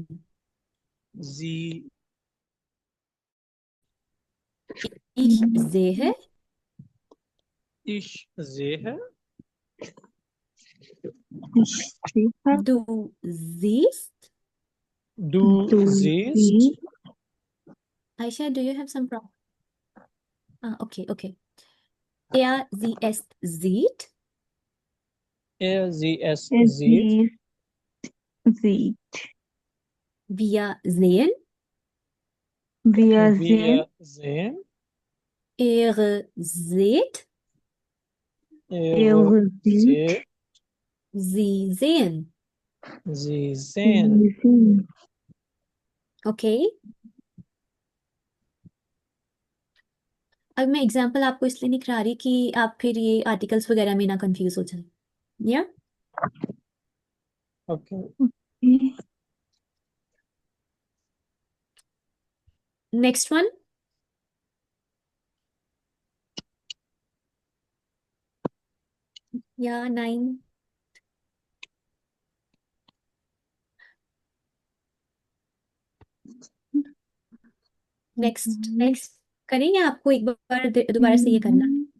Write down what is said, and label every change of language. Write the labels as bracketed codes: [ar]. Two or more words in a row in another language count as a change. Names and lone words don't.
[de] sie, ich sehe, ich sehe, Ich sehe. du siehst. du Du siehst, siehst. [en] Aisha, do you have some problem? Okay, okay. [de] Er, sie, es sieht, sie es Sie sieht, sieht. wir sehen, Wir sehen. wir sehen, er seht, ihr Sieht. seht, sie sehen. sie sehen. Sie sehen. [hi] ओके अब मैं एग्जांपल आपको इसलिए नहीं करा रही कि आप फिर ये आर्टिकल्स वगैरह में ना कंफ्यूज हो जाए या [en] Okay. next one [hi] या 9 नेक्स्ट करेंगे आपको एक बार दोबारा से ये करना